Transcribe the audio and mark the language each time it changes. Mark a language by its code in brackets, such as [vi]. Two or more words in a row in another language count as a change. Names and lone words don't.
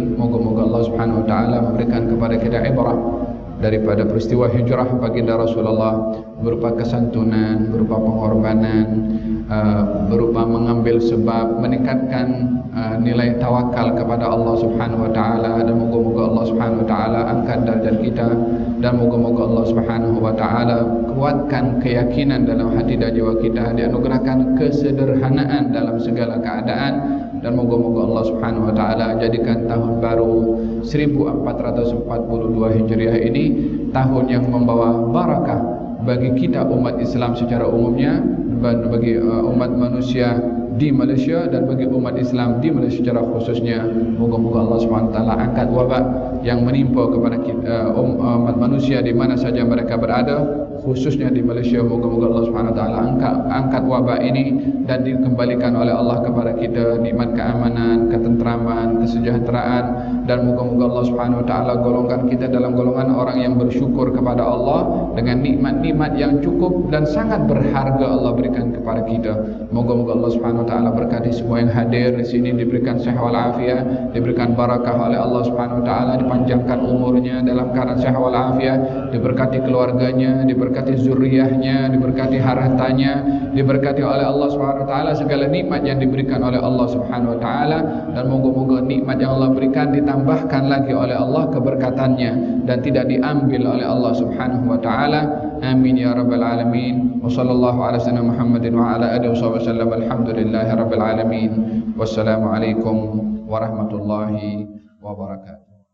[ms] Moga-moga Allah [ar] سبحانه وتعالى [ms] memberikan kepada kita ibrah daripada peristiwa hijrah baginda Rasulullah, berupa kesantunan, berupa pengorbanan, berupa mengambil sebab, meningkatkan nilai tawakal kepada Allah [ar] سبحانه وتعالى. [ms] Dan moga-moga Allah [ar] سبحانه وتعالى [ms] angkat darjat kita, dan moga-moga Allah [ar] سبحانه وتعالى [ms] kuatkan keyakinan dalam hati dan jiwa kita, dianugerahkan kesederhanaan dalam segala keadaan, dan moga-moga Allah [ar] سبحانه وتعالى [ms] jadikan tahun baru 1442 Hijriah ini tahun yang membawa barakah bagi kita umat Islam secara umumnya, bagi umat manusia di Malaysia, dan bagi umat Islam di Malaysia secara khususnya. Moga-moga Allah SWT angkat wabak yang menimpa kepada kita, umat manusia di mana saja mereka berada, khususnya di Malaysia. Moga-moga Allah SWT angkat wabak ini dan dikembalikan oleh Allah kepada kita nikmat keamanan, ketentraman, kesejahteraan, dan moga-moga Allah SWT golongkan kita dalam golongan orang yang bersyukur kepada Allah dengan nikmat-nikmat yang cukup dan sangat berharga Allah berikan kepada kita. Moga-moga Allah SWT berkati semua yang hadir di sini, diberikan sehat wal afiat, diberikan barakah oleh Allah [ar] سبحانه وتعالى, [ms] dipanjangkan umurnya dalam keadaan sehat wal afiat, diberkati keluarganya, diberkati zuriyahnya, diberkati hartanya, diberkati oleh Allah [ar] سبحانه وتعالى [ms] segala nikmat yang diberikan oleh Allah [ar] سبحانه وتعالى. [ms] Dan moga-moga nikmat yang Allah berikan ditambahkan lagi oleh Allah keberkatannya dan tidak diambil oleh Allah [ar] سبحانه وتعالى. آمين يا رب العالمين. وصلى الله على سيدنا محمد وعلى آله وسلم. الحمد لله رب العالمين. والسلام عليكم ورحمة الله وبركاته.